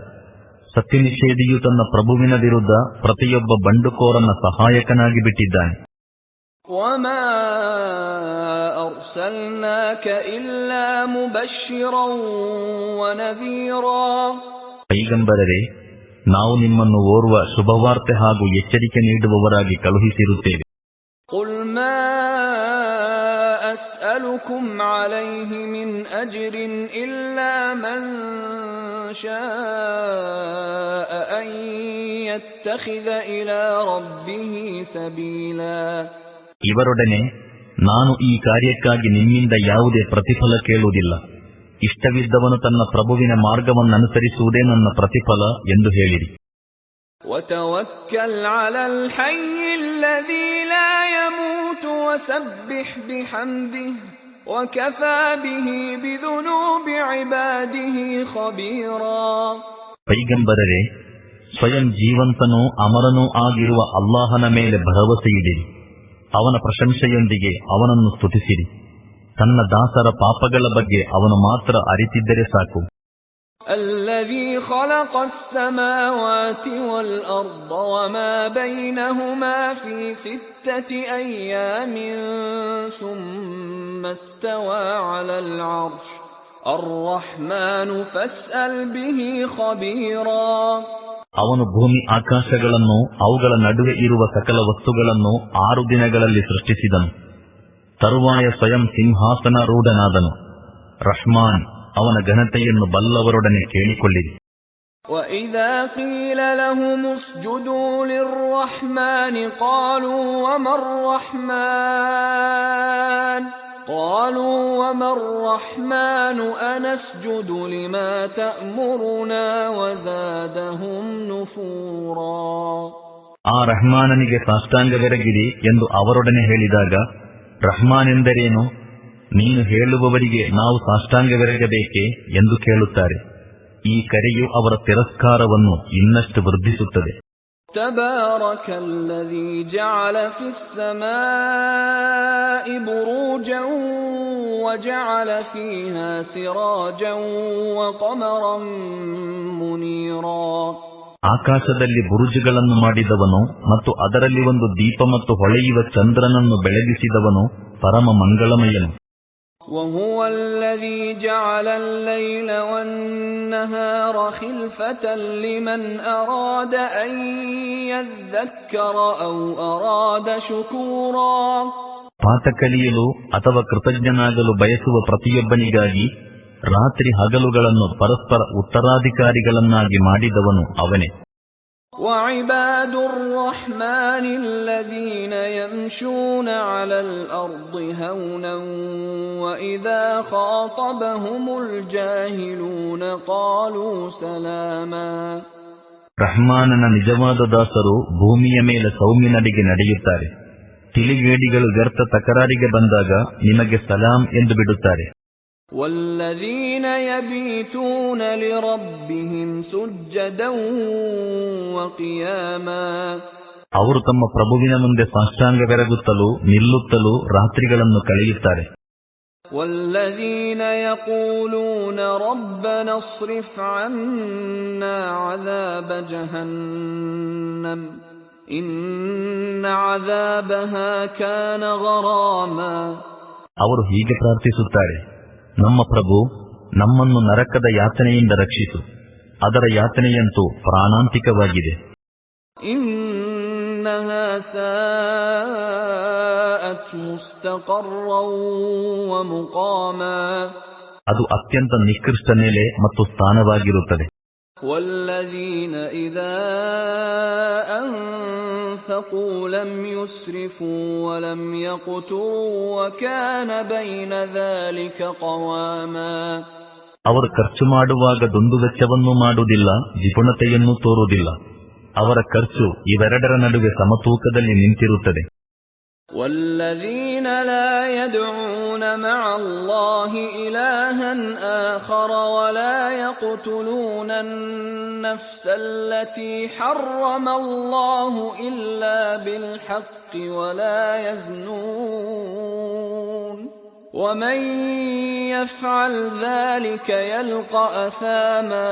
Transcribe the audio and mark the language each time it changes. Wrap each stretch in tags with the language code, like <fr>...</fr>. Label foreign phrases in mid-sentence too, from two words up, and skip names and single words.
<kn>ಸತ್ಯನಿಷೇಧಿಯು ತನ್ನ ಪ್ರಭುವಿನ ವಿರುದ್ಧ ಪ್ರತಿಯೊಬ್ಬ ಬಂಡುಕೋರನ ಸಹಾಯಕನಾಗಿ ಬಿಟ್ಟಿದ್ದಾನೆ.</kn> <ar>وَمَا أَرْسَلْنَاكَ إِلَّا مُبَشِّرًا وَنَذِيرًا.</ar> <kn>ಪೈಗಂಬರರೇ, ನಾವು ನಿಮ್ಮನ್ನು ಓರ್ವ ಶುಭವಾರ್ತೆ ಹಾಗೂ ಎಚ್ಚರಿಕೆ ನೀಡುವವರಾಗಿ ಕಳುಹಿಸಿರುತ್ತೇವೆ.</kn> <ar>قُلْ مَا أَسْأَلُكُمْ عَلَيْهِ مِنْ أَجْرٍ إِلَّا مَنْ شَاءَ أَنْ يَتَّخِذَ إِلَى رَبِّهِ سَبِيلًا.</ar> <kn>ಇವರೊಡನೆ ನಾನು ಈ ಕಾರ್ಯಕ್ಕಾಗಿ ನಿಮ್ಮಿಂದ ಯಾವುದೇ ಪ್ರತಿಫಲ ಕೇಳುವುದಿಲ್ಲ. ಇಷ್ಟವಿದ್ದವನು ತನ್ನ ಪ್ರಭುವಿನ ಮಾರ್ಗವನ್ನನುಸರಿಸುವುದೇ ನನ್ನ ಪ್ರತಿಫಲ ಎಂದು ಹೇಳಿರಿ.</kn> <ar>وَتَوَكَّلْ عَلَى الْحَيِّ الَّذِي لَا يَمُوتُ وَسَبِّحْ بِحَمْدِهِ وَكَفَى بِهِ بِذُنُوبِ عِبَادِهِ خَبِيرًا.</ar> <kn>ಪೈಗಂಬರರೇ, ಸ್ವಯಂ ಜೀವಂತನೂ ಅಮರನೂ ಆಗಿರುವ ಅಲ್ಲಾಹನ ಮೇಲೆ ಭರವಸೆಯಿಡಿರಿ. ಅವನ ಪ್ರಶಂಸೆಯೊಂದಿಗೆ ಅವನನ್ನು ಸ್ತುತಿಸಿರಿ. ತನ್ನ ದಾಸರ ಪಾಪಗಳ ಬಗ್ಗೆ ಅವನು ಮಾತ್ರ ಅರಿತಿದ್ದರೆ ಸಾಕು.</kn> <ar>الذي خلق السماوات والأرض وما بينهما في 6 أيام ثم استوى على العرش الرحمن فاسأل به خبيرا.</ar> <kn>ಅವನು ಭೂಮಿ ಆಕಾಶಗಳನ್ನು ಅವುಗಳ ನಡುವೆ ಇರುವ ಸಕಲ ವಸ್ತುಗಳನ್ನು 6 ದಿನಗಳಲ್ಲಿ ಸೃಷ್ಟಿಸಿದನು. ತರುವಾಯ ಸ್ವಯಂ ಸಿಂಹಾಸನಾರೂಢನಾದನು. ರಹ್ಮಾನ್, ಅವನ ಘನತೆಯನ್ನು ಬಲ್ಲವರೊಡನೆ ಕೇಳಿಕೊಳ್ಳಿರಿ.</kn> <ar>وَإِذَا قِيلَ لَهُمُ اسْجُدُوا لِلرَّحْمَنِ قَالُوا وَمَا الرَّحْمَنُ أَنَسْجُدُ لِمَا تَأْمُرُنَا وَزَادَهُمْ نُفُورًا.</ar> <kn>ಆ ರಹ್ಮಾನನಿಗೆ ಸಾಷ್ಟಾಂಗವೆರಗಿರಿ ಎಂದು ಅವರೊಡನೆ ಹೇಳಿದಾಗ, ರಹ್ಮಾನ್ ಎಂದರೇನು, ನೀನು ಹೇಳುವವರಿಗೆ ನಾವು ಸಾಷ್ಟಾಂಗವೆರಗಬೇಕೆ ಎಂದು ಕೇಳುತ್ತಾರೆ. ಈ ಕರೆಯು ಅವರ ತಿರಸ್ಕಾರವನ್ನು ಇನ್ನಷ್ಟು ವೃದ್ಧಿಸುತ್ತದೆ.</kn> <ar>تبارك الذي جعل في السماء بروجا وجعل فيها سراجا وقمرا منيرا.</ar> <kn>ಆಕಾಶದಲ್ಲಿ ಬುರುಜುಗಳನ್ನು ಮಾಡಿದವನು ಮತ್ತು ಅದರಲ್ಲಿ ಒಂದು ದೀಪ ಮತ್ತು ಹೊಳೆಯುವ ಚಂದ್ರನನ್ನು ಬೆಳಗಿಸಿದವನು ಪರಮ ಮಂಗಳಮಯನು.</kn> <ar>وهو الذي جعل الليل والنهار خلفة لمن أراد أن يذكر أو أراد شكورا.</ar> <kn>ಪಾಠ ಕಲಿಯಲು ಅಥವಾ ಕೃತಜ್ಞನಾಗಲು ಬಯಸುವ ಪ್ರತಿಯೊಬ್ಬನಿಗಾಗಿ ರಾತ್ರಿ ಹಗಲುಗಳನ್ನು ಪರಸ್ಪರ ಉತ್ತರಾಧಿಕಾರಿಗಳನ್ನಾಗಿ ಮಾಡಿದವನು ಅವನೇ.</kn> <ar>وعباد الرحمن الذين يمشون على الأرض هونا وإذا خاطبهم الجاهلون قالوا سلاما.</ar> <kn>ರಹ್ಮಾನನ ನಿಜವಾದ ದಾಸರು ಭೂಮಿಯ ಮೇಲೆ ಸೌಮ್ಯನಡಿಗೆ ನಡೆಯುತ್ತಾರೆ. ತಿಳಿಗೇಡಿಗಳು ವ್ಯರ್ಥ ತಕರಾರಿಗೆ ಬಂದಾಗ ನಿಮಗೆ ಸಲಾಂ ಎಂದು ಬಿಡುತ್ತಾರೆ.</kn> <ar>والذين يبيتون لربهم سجدا وقياما.</ar> <kn>ಅವರು ತಮ್ಮ ಪ್ರಭುವಿನ ಮುಂದೆ ಸಾಷ್ಟಾಂಗವೆರಗುತ್ತಲೂ ನಿಲ್ಲುತ್ತಲೂ ರಾತ್ರಿಗಳನ್ನು ಕಳೆಯುತ್ತಾರೆ.</kn> <ar>والذين يقولون ربنا اصرف عنا عذاب جهنم إن عذابها كان غراما.</ar> <kn>ಅವರು ಹೀಗೆ ಪ್ರಾರ್ಥಿಸುತ್ತಾರೆ, ನಮ್ಮ ಪ್ರಭು, ನಮ್ಮನ್ನು ನರಕದ ಯಾತನೆಯಿಂದ ರಕ್ಷಿಸು, ಅದರ ಯಾತನೆಯಂತೂ ಪ್ರಾಣಾಂತಿಕವಾಗಿದೆ.</kn> <ar>إنها ساءت مستقرا ومقاما.</ar> <kn>ಅದು ಅತ್ಯಂತ ನಿಕೃಷ್ಟ ನೆಲೆ ಮತ್ತು ಸ್ಥಾನವಾಗಿರುತ್ತದೆ.</kn> <ar>والذين إذا أنفقوا لم يسرفوا ولم يقتروا وكان بين ذلك قواما.</ar> <kn>ಅವರು ಖರ್ಚು ಮಾಡುವಾಗ ದುಂದುವೆಚ್ಚವನ್ನೂ ಮಾಡುವುದಿಲ್ಲ, ಜಿಪುಣತೆಯನ್ನೂ ತೋರುವುದಿಲ್ಲ. ಅವರ ಖರ್ಚು ಇವೆರಡರ ನಡುವೆ ಸಮತೂಕದಲ್ಲಿ ನಿಂತಿರುತ್ತದೆ.</kn> <ar>والذين لا يدعون مع الله إلها آخر ولا يقتلون النفس التي حرم الله إلا بالحق ولا يزنون ومن يفعل ذلك يلقى أثاما.</ar>